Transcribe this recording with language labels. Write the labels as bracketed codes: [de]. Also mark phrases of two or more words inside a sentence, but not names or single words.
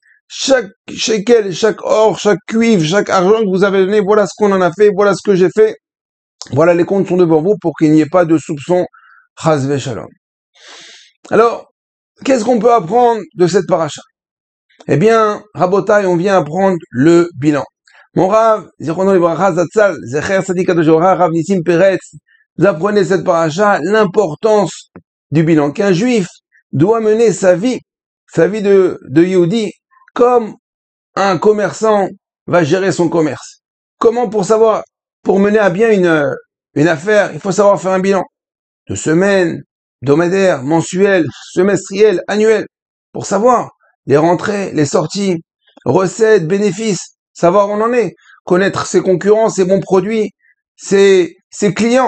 [fr] Chaque shekel, chaque or, chaque cuivre, chaque argent que vous avez donné, voilà ce qu'on en a fait, voilà ce que j'ai fait. Voilà, les comptes sont devant vous pour qu'il n'y ait pas de soupçon. [he] חס ושלום. [fr] Alors, qu'est-ce qu'on peut apprendre de cette paracha? Eh bien, Rabotai, on vient apprendre le bilan. [he] Mon Rav, זכרונו לברכה זצ"ל זכר צדיק קדוש אורה, Rav Nissim Peretz, [fr] vous apprenez cette paracha, l'importance du bilan, qu'un juif doit mener sa vie de Yehudi, comme un commerçant va gérer son commerce. Comment pour mener à bien une affaire, il faut savoir faire un bilan de semaine, hebdomadaire, mensuel, semestriel, annuel, pour savoir les rentrées, les sorties, recettes, bénéfices, savoir où on en est, connaître ses concurrents, ses bons produits, ses clients.